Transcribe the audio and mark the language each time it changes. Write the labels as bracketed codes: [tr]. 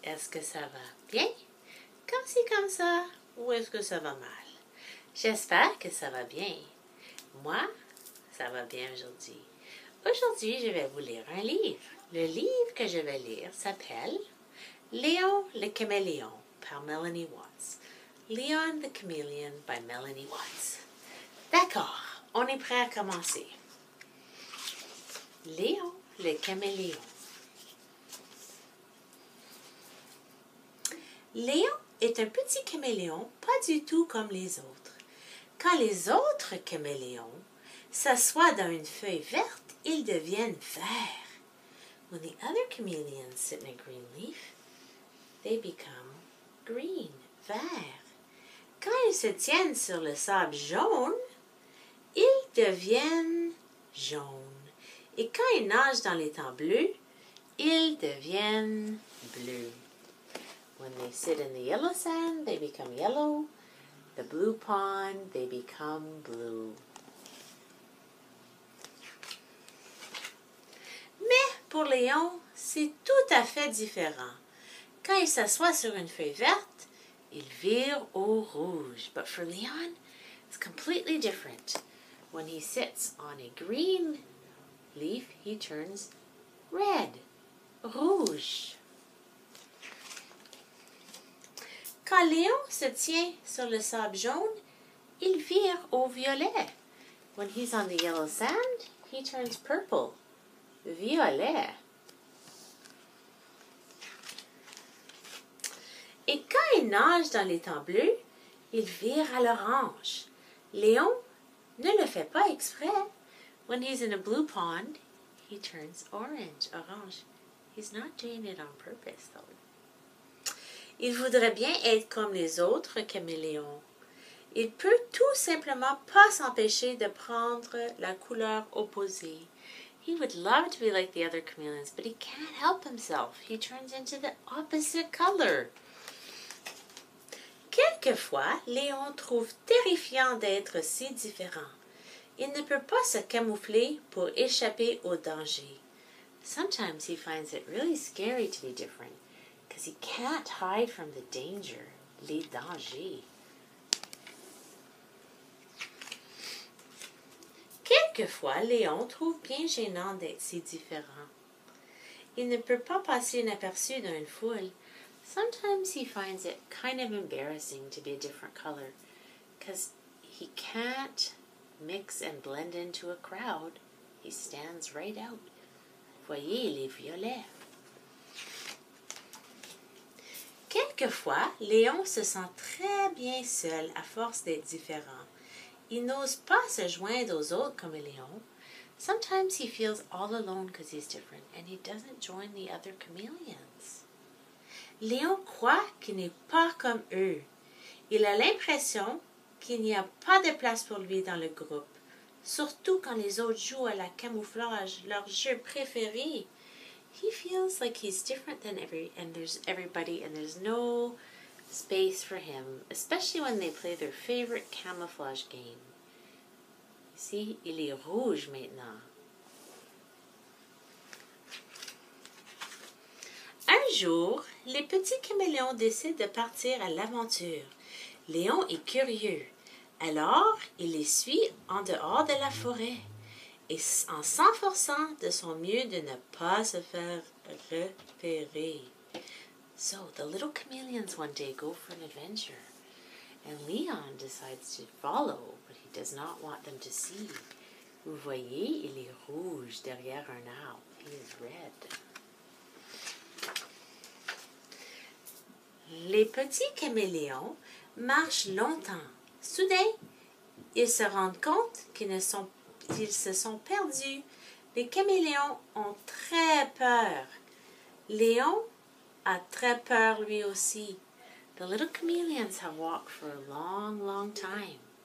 [fr] Est-ce que ça va bien? Comme ci, comme ça? Ou est-ce que ça va mal? J'espère que ça va bien. Moi, ça va bien aujourd'hui. Aujourd'hui, je vais vous lire un livre. Le livre que je vais lire s'appelle Léon le Caméléon par Melanie Watts. [en] Leon the Chameleon by Melanie Watts. [fr] D'accord, on est prêt à commencer. Léon le Caméléon. Léon est un petit caméléon pas du tout comme les autres. Quand les autres caméléons s'assoient dans une feuille verte, ils deviennent verts. [en] When the other chameleons sit in a green leaf, they become green, vert. [fr] Quand ils se tiennent sur le sable jaune, ils deviennent jaunes. Et quand ils nagent dans l'étang bleu, ils deviennent bleus. [en] When they sit in the yellow sand, they become yellow. The blue pond, they become blue. [fr] Mais pour Léon, c'est tout à fait différent. Quand il s'assoit sur une feuille verte, il vire au rouge. [en] But for Leon, it's completely different. When he sits on a green leaf, he turns red, rouge. [fr] Quand Léon se tient sur le sable jaune, il vire au violet. When he's on the yellow sand, he turns purple, violet. Et quand il nage dans l'étang bleu, il vire à l'orange. Léon ne le fait pas exprès. [en] When he's in a blue pond, he turns orange. He's not doing it on purpose, though. [fr] Il voudrait bien être comme les autres caméléons. Il peut tout simplement pas s'empêcher de prendre la couleur opposée. [en] He would love to be like the other chameleons, but he can't help himself. He turns into the opposite color. [fr] Quelquefois, Léon trouve terrifiant d'être si différent. Il ne peut pas se camoufler pour échapper au danger. [en] Sometimes he finds it really scary to be different, because he can't hide from the danger, [fr] les dangers. Quelquefois, Léon trouve bien gênant d'être si différent. Il ne peut pas passer inaperçu dans une foule. [en] Sometimes he finds it kind of embarrassing to be a different color, because he can't mix and blend into a crowd. He stands right out. [fr] Voyez les violets. Quelquefois, Léon se sent très bien seul à force d'être différent. Il n'ose pas se joindre aux autres caméléons. [en] Sometimes he feels all alone because he's different and he doesn't join the other chameleons. [fr] Léon croit qu'il n'est pas comme eux. Il a l'impression qu'il n'y a pas de place pour lui dans le groupe, surtout quand les autres jouent à la camouflage, leur jeu préféré. [en] He feels like he's different than everybody and there's no space for him, especially when they play their favorite camouflage game. [fr] Ici, il est rouge maintenant. Un jour, les petits caméléons décident de partir à l'aventure. Léon est curieux. Alors, il les suit en dehors de la forêt, et en s'efforçant de son mieux de ne pas se faire repérer. [en] So, the little chameleons one day go for an adventure, and Leon decides to follow, but he does not want them to see. [fr] Vous voyez, il est rouge derrière un arbre. [en] He is red. [fr] Les petits caméléons marchent longtemps. Soudain, ils se rendent compte qu'ils se sont perdus. Les caméléons ont très peur. Léon a très peur lui aussi. [en] The little chameleons have walked for a long, long time.